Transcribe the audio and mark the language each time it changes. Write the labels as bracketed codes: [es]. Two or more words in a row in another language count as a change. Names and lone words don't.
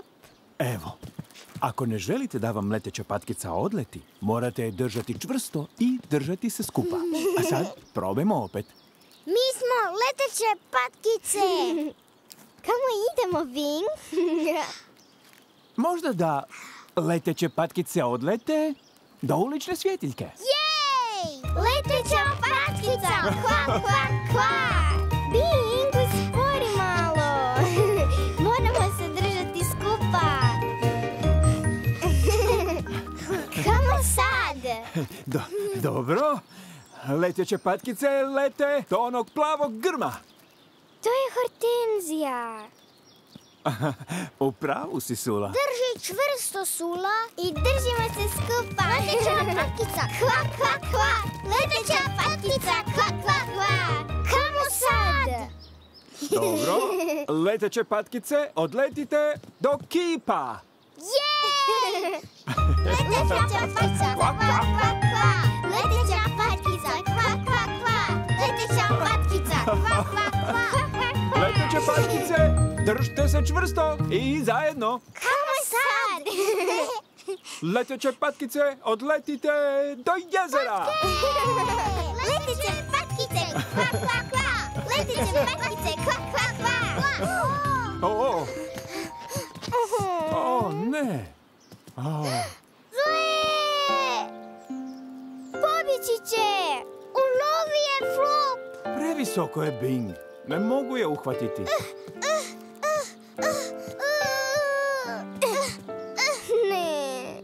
[hr] Evo, ako ne želite da vam leteća patkica odleti, morate je držati čvrsto i držati se skupa. A sad probajmo opet. Mi smo leteće patkice. Kamo idemo, Bing? Možda da leteće patkice odlete do ulične svjetiljke. Jej! Leteća patkica! Kvak, kvak, kvak! Bing, uspori malo! Moramo se držati skupa! Kamo sad? Dobro. Leteće patkice lete do onog plavog grma. To je hortenzija. U pravu si, Sula. Drži čvrsto, Sula, i držimo se skupa. Leteća patkica, kvak, kvak, kvak. Leteća patkica, kvak, kvak, kvak. Kamo sad? Dobro. Leteće patkice, odletite do kipa. Jej! Leteća patkica, kvak, kvak, kvak, kvak. Leteća patkica, kvak, kvak, kvak. Leteća patkica, kvak, kvak, kvak. Leteće patkice, držite se čvrsto i zajedno. Kamo sad? Leteće patkice, odletite do jezera. Leteće patkice, kvak, kvak, kvak. Leteće patkice, kvak, kvak, kvak. Ne. Zle! Pobjeći će! Ulovi je Flop! Previsoko je Bing. Ne mogu je uhvatiti. Ne.